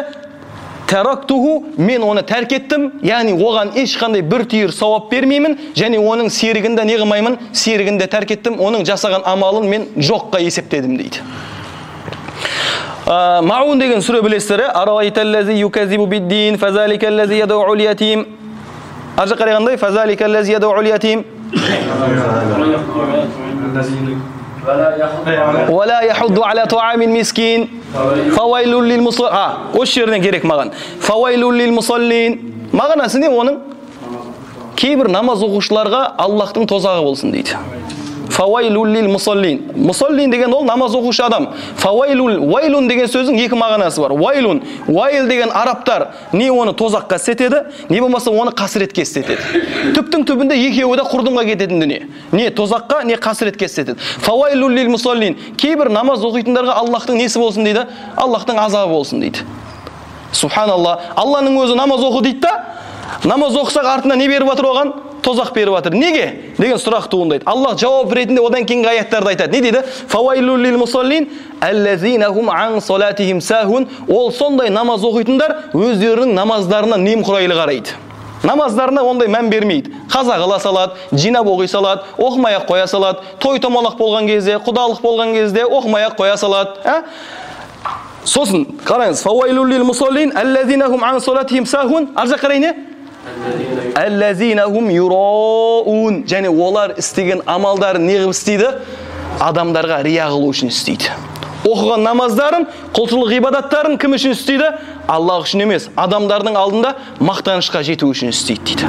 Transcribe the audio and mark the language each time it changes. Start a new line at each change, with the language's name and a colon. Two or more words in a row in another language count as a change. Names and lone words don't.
Kazakh: Тарактуху, мен оны тәрк еттім, яғни оған ешқандай бір түйір сауап бермеймін, және оның серігінде не қылмаймын? Серігінде тәрк еттім, оның жасаған амалын мен жоққа есептедім дейді. Маун деген сүре білесіздер,
Arabic: أرأيت الذي يكذب بالدين فذلك الذي يدع اليتيم.
Kazakh: Аржа қарағандай
Arabic: فذلك الذي يدع اليتيم. ولا يحض على طعام المسكين فويل للمصلين.
Kazakh: Осы жерден керек маған.
Arabic: فويل للمصلين.
Kazakh: Мағынасы не оның? Кейбір намаз оқушыларға Аллахтың тозағы болсын дейді.
Arabic: فويل للمصلين.
Kazakh: Мусаллин деген ол намаз оқушы адам. Вайлун деген сөздің екі мағынасы бар. Вайл деген арабтар не оны тозаққа істетеді, не болмаса оны қасіретке істетеді. Түптің түбінде екеуі де құрдымға кететін дүние. Не тозаққа, не қасіретке істетеді.
Arabic: فويل للمصلين.
Kazakh: Кейбір намаз оқитындарға Аллахтың несі болсын дейді? Аллахтың азабы болсын дейді. Субханалла. Алланың өзі намаз оқы дейді да, намаз оқысақ артына не беріп жатыр оған? Тозақ беріп жатыр. Неге? Деген сұрақ туындайды. Аллах жауап ретінде одан кейінгі аяттарды айтады. Не дейді?
Arabic: فويل للمصلين الذين هم عن صلاتهم ساهون.
Kazakh: Ол сондай намаз оқитындар өздерінің намаздарына немқұрайлы қарайды. Намаздарына ондай мән бермейді. Қаза қыла салады, жинап оқи салады, оқымай-ақ қоя салады, той-томалақ болған кезде, құдалық болған кезде оқымай-ақ қоя салады. Сосын қараңыз,
Arabic: فويل للمصلين الذين هم عن صلاتهم ساهون.
Kazakh: Аржа қарай не?
Arabic: الذين هم يراءون.
Kazakh: Және олар істеген амалдарын не қылып істейді? Адамдарға рия қылу үшін істейді. Оқыған намаздарын, құлшылық ғибадаттарын кім үшін істейді? Аллах үшін емес, адамдардың алдында мақтанышқа жету үшін істейді дейді.